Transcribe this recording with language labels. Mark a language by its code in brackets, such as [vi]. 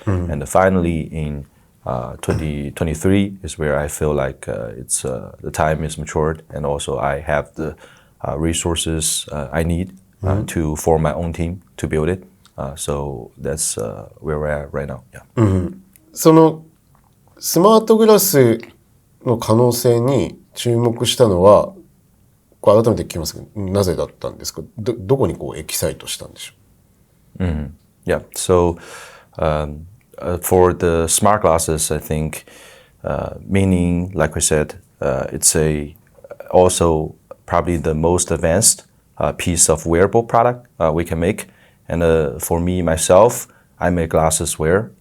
[en] And finally, in 2023 is where I feel like it's the time is matured, and also I have the resources I need to form my own team to build it. So that's where we're at right now. Yeah. [ja] そのスマートグラスの可能性に注目したのは、改めて聞きますけど、なぜだったんですか？どこにエキサイトしたんでしょう？ [en] Yeah. So for the smart glasses, I think meaning, like we said, it's also probably the most advanced piece of wearable product we can make. And for me, myself, I make glasses wear.